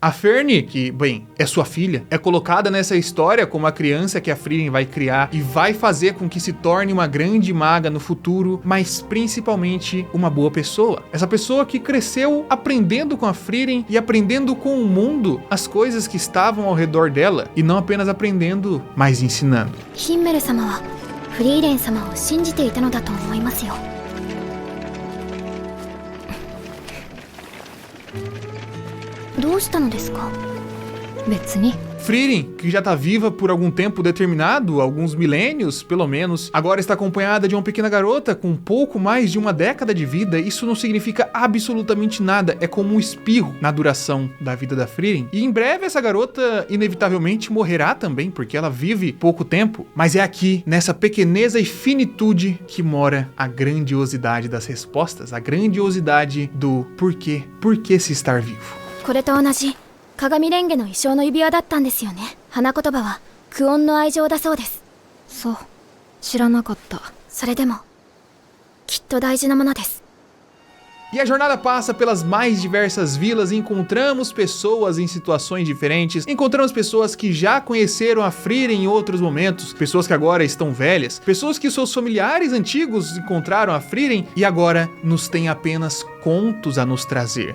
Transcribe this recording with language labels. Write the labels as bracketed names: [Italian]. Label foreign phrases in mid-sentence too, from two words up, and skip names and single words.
[Portuguese] A Ferne, que, bem, é sua filha, é colocada nessa história como a criança que a Frieren vai criar e vai fazer com que se torne uma grande maga no futuro, mas principalmente uma boa pessoa. Essa pessoa que cresceu aprendendo com a Frieren e aprendendo com o mundo as coisas que estavam ao redor dela, e não apenas aprendendo, mas ensinando. [Japanese] ヒンメル様はフリーレン様を信じていたのだと思いますよ。どうしたのですか？別に。 [Portuguese] Frieren, que já tá viva por algum tempo determinado, alguns milênios, pelo menos, agora está acompanhada de uma pequena garota com pouco mais de uma década de vida. Isso não significa absolutamente nada, é como um espirro na duração da vida da Frieren. E em breve essa garota inevitavelmente morrerá também, porque ela vive pouco tempo. Mas é aqui, nessa pequeneza e finitude, que mora a grandiosidade das respostas, a grandiosidade do porquê, por que se estar vivo. [Japanese] これと同じ鏡レンゲの一生の指輪だったんですよね。花言葉はクオンの愛情だそうです。そう、知らなかった。それでもきっと大事なものです。 [Portuguese] E a jornada passa pelas mais diversas vilas, encontramos pessoas em situações diferentes, encontramos pessoas que já conheceram a Frieren em outros momentos, pessoas que agora estão velhas, pessoas que seus familiares antigos encontraram a Frieren e agora nos tem apenas contos a nos trazer.